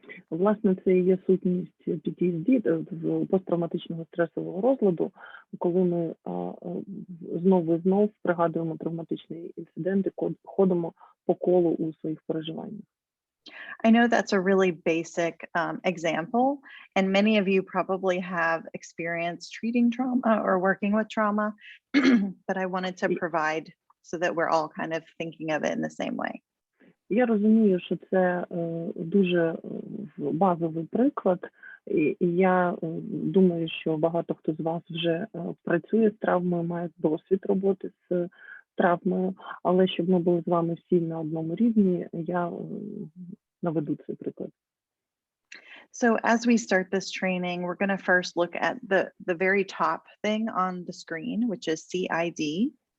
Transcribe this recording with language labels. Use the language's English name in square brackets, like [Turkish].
[Ukrainian] Власне, це і є сутність PTSD, посттравматичного стресового розладу, коли ми знову і знову пригадуємо травматичний інцидент і ходимо по колу у своїх переживаннях. [English] I know that's a really basic example, and many of you probably have experience treating trauma or working with trauma, but I wanted to provide so that we're all kind of thinking of it in the same way. [Ukrainian] Я розумію, що це дуже базовий приклад, і я думаю, що багато хто з вас вже працює з травмою, має досвід роботи з травмою, але щоб ми були з вами всі на одному рівні, я наведу цей приклад. [English] So as we start this training, we're going to first look at the very top thing on the screen, which is CID.